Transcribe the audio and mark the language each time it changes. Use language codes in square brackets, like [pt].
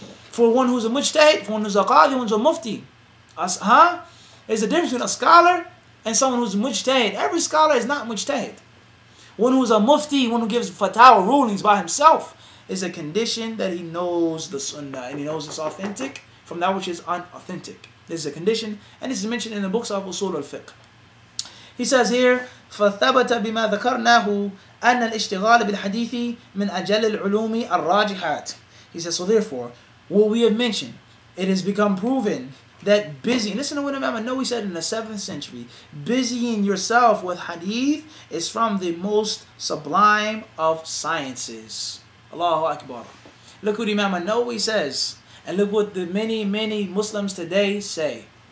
[en] For one who's a mujtahid, for one who's a qadi, one who's a mufti. There's a difference between a scholar and someone who's mujtahid. Every scholar is not mujtahid. One who's a mufti, one who gives fatwa rulings by himself, is a condition that he knows the sunnah and he knows it's authentic from that which is unauthentic. This is a condition, and this is mentioned in the books of Usul al-Fiqh. He says here, [ar] فَثَبَتَ بِمَا ذَكَرْنَاهُ أَنَّ الْإِشْتِغَالَ بِالْحَدِيثِ مِنْ أَجَلِ الْعُلُومِ الرَّاجِحَاتِ. [en] He says, so therefore, what we have mentioned, it has become proven that busy, listen to what Imam An-Nawawi said in the 7th century, busying yourself with hadith is from the most sublime of sciences. Allahu Akbar. Look what Imam An-Nawawi says, and look what the many Muslims today say.